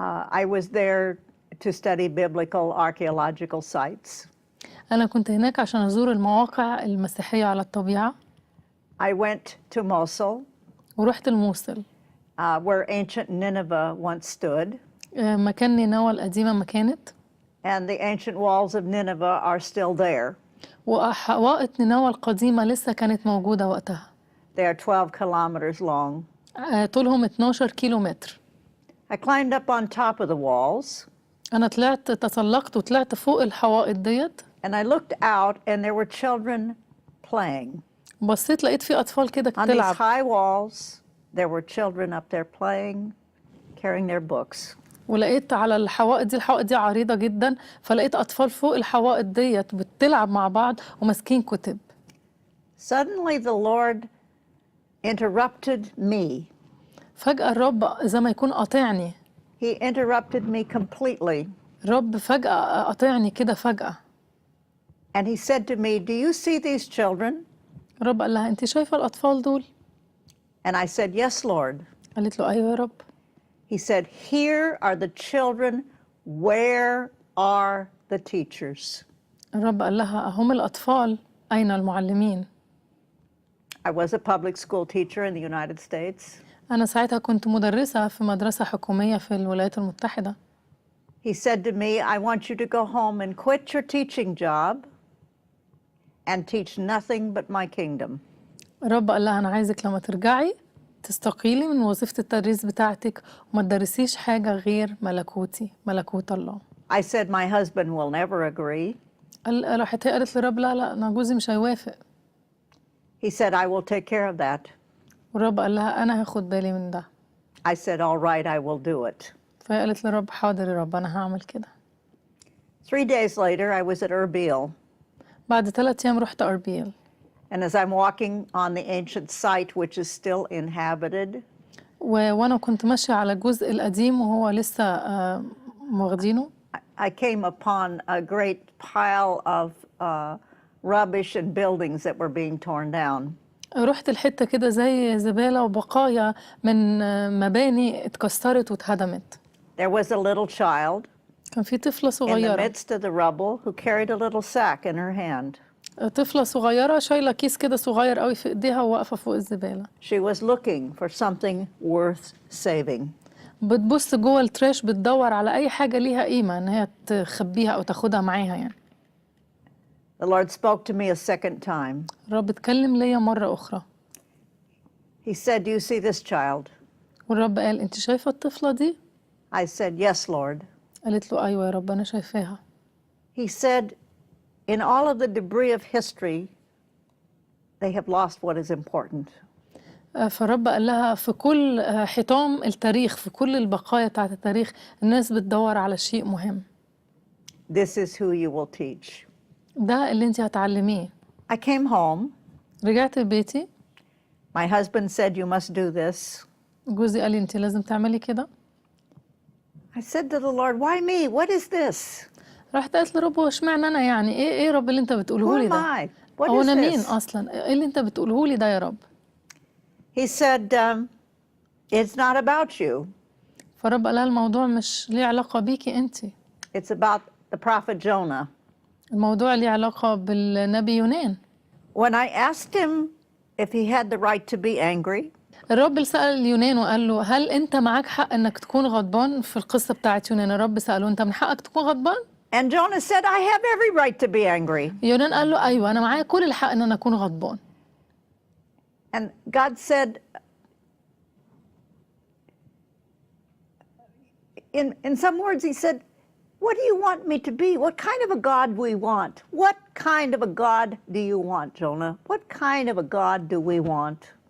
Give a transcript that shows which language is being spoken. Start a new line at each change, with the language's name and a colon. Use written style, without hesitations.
English: I was there to study biblical archaeological sites.
Arabic: أنا كنت هناك عشان أزور المواقع المسيحية على الطبيعة.
English: I went to Mosul,
Arabic: ورحت الموصل
English: where ancient Nineveh once stood.
Arabic: مكان نينوى القديمة ما كانت.
English: And the ancient walls of Nineveh are still there.
Arabic: وحوائط نينوى القديمة لسه كانت موجودة وقتها.
English: They are 12 kilometers long.
Arabic: طولهم 12 كيلومتر.
English: I climbed up on top of the walls.
Arabic: أنا تسلقت وطلعت فوق الحوائط ديت.
English: And I looked out and there were children playing.
Arabic: بصيت لقيت في أطفال كده
English: On these
Arabic: بتلعب.
English: high walls, there were children up there playing, carrying their books.
Arabic: ولقيت على الحوائط دي عريضة جدا، فلقيت أطفال فوق الحوائط ديت بتلعب مع بعض وماسكين كتب.
English: Suddenly the Lord interrupted me.
Arabic: فجأة الرب زي ما يكون قاطعني.
English: He interrupted me completely.
Arabic: الرب فجأة قاطعني كده فجأة.
English: And he said to me, "Do you see these children?"
Arabic: الرب قال لها أنت شايفة الأطفال دول؟
English: And I said, "Yes, Lord."
Arabic: قالت له أيوة يا رب.
English: He said, "Here are the children. Where are the teachers?"
Arabic: الرب قال لها هم الأطفال، أين المعلمين؟
English: I was a public school teacher in the United States.
Arabic: أنا ساعتها كنت مدرسة في مدرسة حكومية في الولايات المتحدة.
English: He said to me, "I want you to go home and quit your teaching job and teach nothing but my kingdom."
Arabic: الرب قال لها أنا عايزك لما ترجعي تستقيلي من وظيفة التدريس بتاعتك وما تدرسيش حاجة غير ملكوتي، ملكوت الله.
English: I said, "My husband will never agree."
Arabic: راحت هي قالت للرب لا أنا جوزي مش هيوافق.
English: He said, "I will take care of that."
Arabic: والرب قال لها أنا هاخد بالي من ده.
English: I said, "All right, I will do it."
Arabic: فهي قالت للرب حاضر يا رب أنا هعمل كده.
English: 3 days later, I was at Erbil.
Arabic: بعد 3 أيام رحت أربيل.
English: And as I'm walking on the ancient site, which is still inhabited,
Arabic: وأنا كنت ماشية على الجزء القديم وهو لسه واخدينه.
English: I came upon a great pile of rubbish and buildings that were being torn down.
Arabic: رحت الحتة كده زي زبالة وبقايا من مباني اتكسرت واتهدمت.
English: There was a little child
Arabic: كان في طفلة
English: in the
Arabic: صغيرة.
English: midst of the rubble who carried a little sack in her hand.
Arabic: طفلة صغيرة شايلة كيس كده صغير قوي في ايديها وواقفة فوق الزبالة.
English: She was looking for something worth saving.
Arabic: بتبص جوه التراش بتدور على أي حاجة ليها قيمة إن هي تخبيها أو تاخدها معاها يعني.
English: The Lord spoke to me a second time.
Arabic: الرب اتكلم ليا مرة أخرى.
English: He said, "Do you see this child?"
Arabic: والرب قال أنت شايفة الطفلة دي؟
English: I said, "Yes, Lord."
Arabic: قالت له أيوة يا رب أنا شايفاها.
English: He said, "In all of the debris of history, they have lost what is important."
Arabic: فالرب قال لها في كل حطام التاريخ، في كل البقايا بتاعت التاريخ الناس بتدور على شيء مهم.
English: This is who you will teach.
Arabic: ده اللي انت هتعلميه.
English: I came home.
Arabic: رجعت بيتي.
English: My husband said, you must do this.
Arabic: جوزي قال لي انت لازم تعملي كده.
English: I said to the Lord, why me? What is this?
Arabic: رحت قالت لرب هو اشمعنى انا يعني ايه رب اللي انت بتقوله لي
English: Who am
Arabic: ده؟
English: I? What
Arabic: هو
English: is
Arabic: انا مين
English: this?
Arabic: اصلا؟ ايه اللي انت بتقوله لي ده يا رب؟
English: He said, it's not about you.
Arabic: فرب قال لها الموضوع مش ليه علاقة بيكي انت.
English: It's about the prophet Jonah.
Arabic: الموضوع ليه علاقة بالنبي يونان.
English: When I asked him if he had the right to be angry,
Arabic: الرب سأل يونان وقال له هل انت معاك حق انك تكون غضبان؟ في القصة بتاعت يونان الرب سأله انت من حقك تكون غضبان؟
English: and Jonah said, I have every right to be angry.
Arabic: يونان قال له ايوه انا معايا كل الحق ان انا اكون غضبان.
English: And God said, in some words, he said, what do you want me to be? What kind of a God we want? What kind of a God do you want, Jonah? What kind of a God do we want?